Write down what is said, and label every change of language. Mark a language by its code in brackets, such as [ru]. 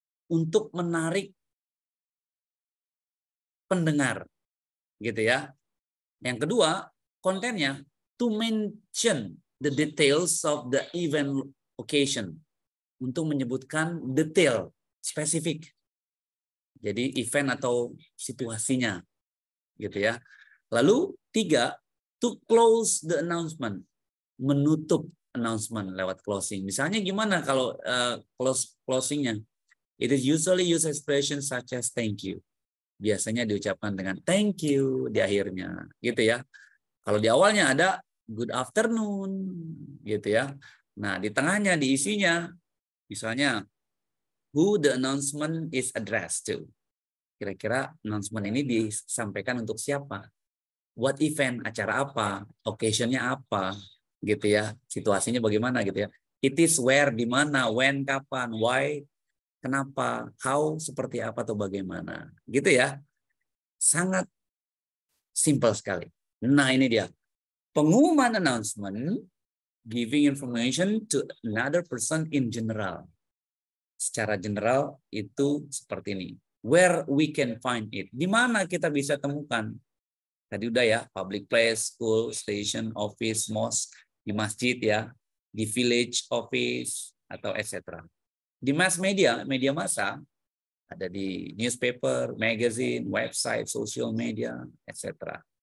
[id] Untuk menarik pendengar. Gitu ya. Yang kedua, kontennya [en] to mention the details of the event occasion. [id] Untuk menyebutkan detail, spesifik. Jadi event atau situasinya. Gitu ya. [en] Lalu 3, to close the announcement. [id] Menutup announcement lewat closing. Misalnya gimana kalau closingnya? [en] It is usually use expression such as thank you. [id] Biasanya diucapkan dengan [en] thank you [id] di akhirnya, gitu ya. Kalau di awalnya ada [en] good afternoon, [id] gitu ya. Nah, di tengahnya, di isinya, misalnya [en] who the announcement is addressed to. [id] Kira-kira announcement ini disampaikan untuk siapa? [en] What event, [id] acara apa, occasion-nya apa, gitu ya. Situasinya bagaimana gitu ya. [en] It is where, [id] di mana, when, kapan, why, kenapa, how, seperti apa atau bagaimana. Gitu ya. Sangat simple sekali. Nah, ini dia. [en] Pengumuman announcement, giving information to another person in general. [id] Secara general itu seperti ini. [en] Where we can find it. [id] Di mana kita bisa temukan. Tadi udah ya, public place, school, station, office, mosque, di masjid ya, di village office, atau etc. Di mass media, media massa, ada di newspaper, magazine, website, social media, etc.